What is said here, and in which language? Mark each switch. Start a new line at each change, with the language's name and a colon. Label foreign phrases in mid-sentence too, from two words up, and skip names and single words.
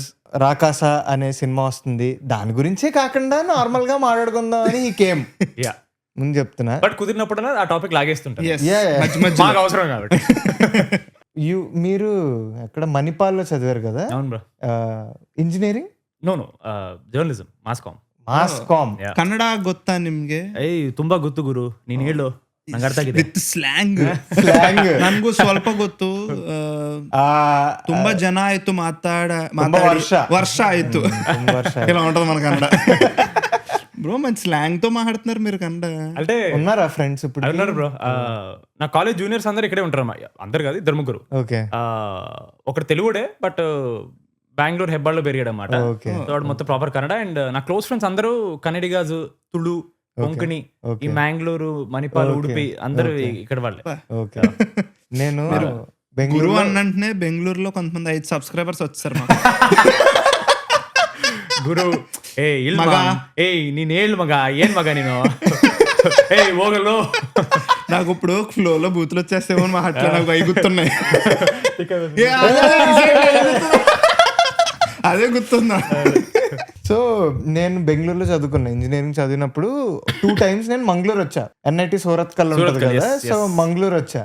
Telugu: రాకాస అనే సినిమా వస్తుంది, దాని గురించే కాకుండా నార్మల్ గా మాట్లాడుకుందాం అని ఈ కేమ్. ముందు చెప్తున్నా, బట్ కుదిరినప్పుడు ఆ టాపిక్ లాగేస్తుంటా. మాకు అవసరం కాబట్టి. మీరు ఎక్కడ మణిపాల్లో చదివారు కదా? అవును బ్రో. ఇంజనీరింగ్?
English: No journalism, ಮಾಸ್ಕಾಮ್.
Kannada: ಕನ್ನಡ ಗೊತ್ತಾ ನಿಮ್ಗೆ? ತುಂಬಾ ಗೊತ್ತು ಗುರು, ನೀನ್ ಹೇಳು, ನಂಗೆ ಅರ್ಥ ಆಗಿದೆ.
English: with slang
Kannada: ನನ್ಗೂ ಸ್ವಲ್ಪ ಗೊತ್ತು. ತುಂಬಾ ಜನ ಆಯ್ತು ಮಾತಾಡಿ ವರ್ಷ ಆಯ್ತು.
Telugu: ఇలా ఉంటది మన కన్నడ. బ్రో మంచి స్లాంగ్ తో మాట్లాడుతున్నారు మీరు కన్నడ. అంటే ఉన్నారా ఫ్రెండ్స్? ఇప్పుడు ఉన్నారు బ్రో. నా
English: college juniors
Telugu: అందరు ఇక్కడే ఉంటారు. అందరు కాదు, 2-3. ఓకే. ఒకటి తెలుగుడే, బట్ బెంగళూరు హెబ్బాళ్ళలో పెరిగాడు అనమాట. వాడు మొత్తం ప్రాపర్ కన్నడ. అండ్ నా
English: close friends
Telugu: అందరూ కన్నడిగాజు, తుళు, కొంకణి, ఈ మ్యాంగ్లూరు, మణిపాల్, ఉడిపి అందరూ ఇక్కడ వాళ్ళే. ఓకే. నేను బెంగళూరు అన్నంటనే బెంగళూరులో కొంతమంది 5 సబ్స్క్రైబర్స్ వచ్చారు మాకు.
Kannada: ಗುರು ನೀನ್ ಹೇಳ್ ಮಗ, ಏನ್ ಮಗ ನೀನು ಹೋಗಲು.
Telugu: నాకు ఇప్పుడు ఫ్లోలో బూతులు వచ్చేస్తేమో మాట్లాడ నాకు అవి గుర్తున్నాయి. అదే గుర్తుందా? సో నేను బెంగళూరులో చదువుకున్నా. ఇంజనీరింగ్ చదివినప్పుడు 2 times నేను మంగళూరు వచ్చా. NIT సూరత్ కల్ ఉంటుంది కదా, సో మంగళూరు వచ్చా.